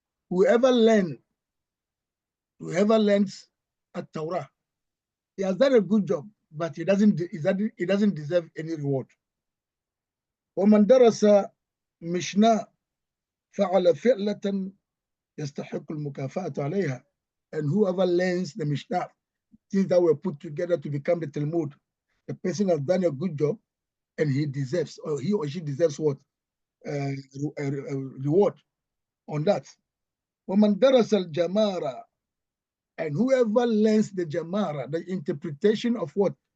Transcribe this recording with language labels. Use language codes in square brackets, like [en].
[en] Whoever learns at Torah, he has done a good job, but he doesn't deserve any reward. [ar] ومن درس مشنا فعل فعلة يستحق المكافأة عليها. [en] And whoever learns the Mishnah, things that were put together to become the Talmud, the person has done a good job, and he deserves, or he or she deserves what? A reward on that. [ar] وَمَنْ دَرَسَ الْجَمَارَ, [en] and whoever learns the Jamara, the interpretation of what?